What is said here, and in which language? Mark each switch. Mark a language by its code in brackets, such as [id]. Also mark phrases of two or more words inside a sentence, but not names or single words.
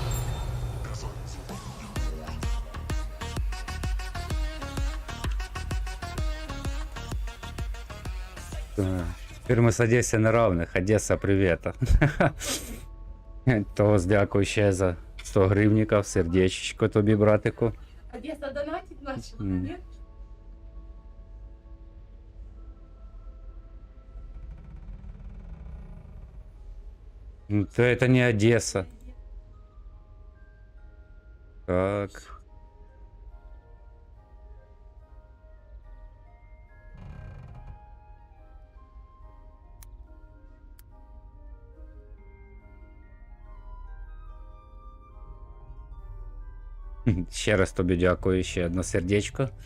[ru] Теперь мы с Одессой на равных. Одесса, привет. [uk] Тос, дякую ще за 100 гривників. Сердечко тобі, братику. [ru] Одесса донатить начала, нет? Ну, то это не Одесса. [uk] Так. Ще раз тобі дякую, ще одне сердечко.